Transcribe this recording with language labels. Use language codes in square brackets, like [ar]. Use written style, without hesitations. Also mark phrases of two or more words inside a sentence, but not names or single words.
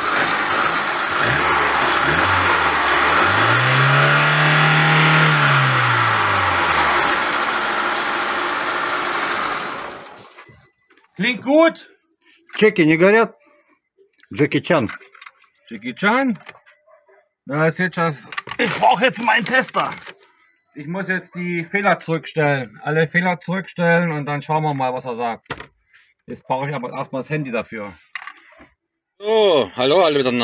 [de] Klingt gut. [ru] Чеки не горят? Джеки Чан. [de] Jackie Chan. Da ist jetzt das. Ich brauche jetzt meinen Tester. Ich muss jetzt die Fehler zurückstellen. Alle Fehler zurückstellen und dann schauen wir mal, was er sagt. Jetzt brauche ich aber erstmal das Handy dafür. So, hallo alle miteinander.